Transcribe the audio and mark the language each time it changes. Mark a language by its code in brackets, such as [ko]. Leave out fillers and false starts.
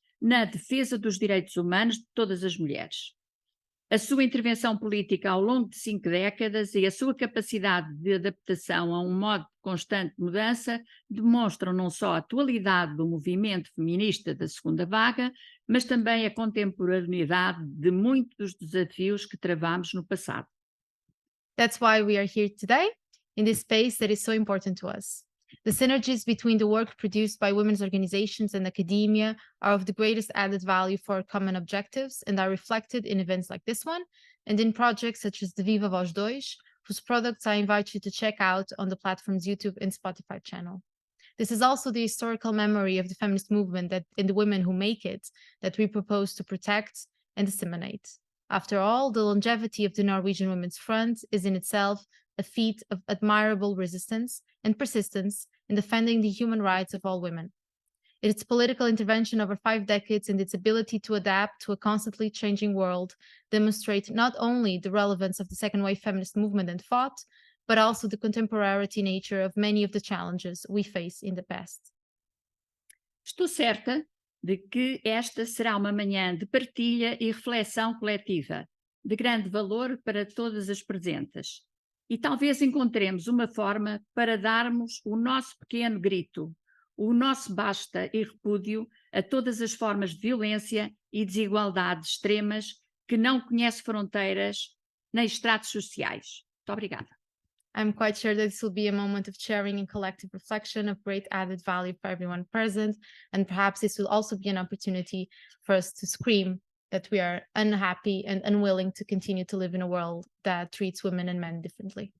[pt] na defesa dos direitos humanos de todas as mulheres. A sua intervenção política ao longo de 5 décadas e a sua capacidade de adaptação a um modo de constante mudança demonstram não só a atualidade do movimento feminista da segunda vaga, mas também a contemporaneidade de muitos dos desafios que travamos no passado. [en] That's why we are here today, in this space that is so important to us. The synergies between the work produced by women's organizations and academia are of the greatest added value for common objectives and are reflected in events like this one and in projects such as the Viva Voz 2, whose products I invite you to check out on the platform's YouTube and Spotify channel. This is also the historical memory of the feminist movement and the women who make it that we propose to protect and disseminate. After all, the longevity of the Norwegian Women's Front is in itself a feat of admirable resistance and persistence in defending the human rights of all women. Its political intervention over 5 decades and its ability to adapt to a constantly changing world demonstrate not only the relevance of the second wave feminist movement and thought, but also the contemporary nature of many of the challenges we face in the past. [pt] Estou certa de que esta será uma manhã de partilha e reflexão coletiva, de grande valor para todas as presentes. E talvez encontremos uma forma para darmos o nosso pequeno grito, o nosso basta e repúdio a todas as formas de violência e desigualdade extremas que não conhecem fronteiras nem estratos sociais. Muito obrigada. [en] I'm quite sure that this will be a moment of sharing and collective reflection of great added value for everyone present, and perhaps this will also be an opportunity for us to scream that we are unhappy and unwilling to continue to live in a world that treats women and men differently.